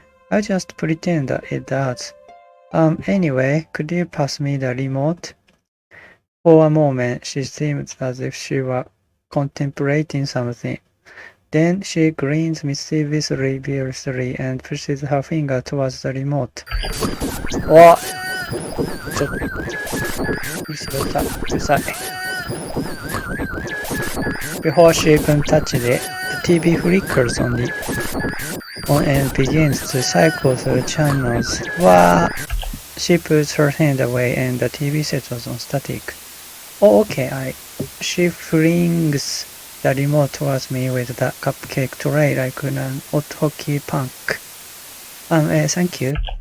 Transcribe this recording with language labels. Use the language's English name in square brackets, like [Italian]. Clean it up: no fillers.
[English] I just pretend that it does. Anyway, could you pass me the remote? For a moment, she seemed as if she were contemplating something. Then she grins mischievously and pushes her finger towards the remote. [Japanese] おっちょっと、うるさい。 [English] Before she can touch it, the TV flickers on and begins to cycle through channels. Wow! She puts her hand away and the TV settles on static. Oh, okay, She flings the remote towards me with the cupcake tray like an hot hockey punk. Thank you.